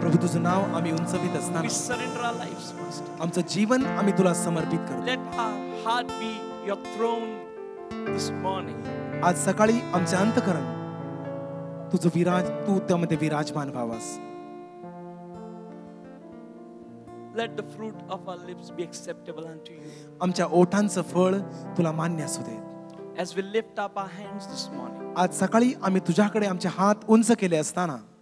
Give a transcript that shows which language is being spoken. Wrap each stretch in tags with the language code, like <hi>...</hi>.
<mr>प्रभू तुझं नाव आम्ही उंचवीत</mr> <en>We</en> <mr>असताना</mr> <en>surrender our lives, Master.</en> <mr>आमचं जीवन आम्ही तुला समर्पित करतो.</mr> <en>Let our heart be your throne this morning.</en> <mr>आज सकाळी आमचे अंतःकरण तुझं तू त्यामध्ये विराजमान व्हावास.</mr> <en>Let the fruit of our lips be acceptable unto you.</en> <mr>आमच्या ओठांचं फळ तुला मान्य असू दे.</mr> <en>As we lift up our hands this morning,</en> <mr>आज सकाळी आम्ही तुझ्याकडे आमचे हात उंच केले असताना</mr>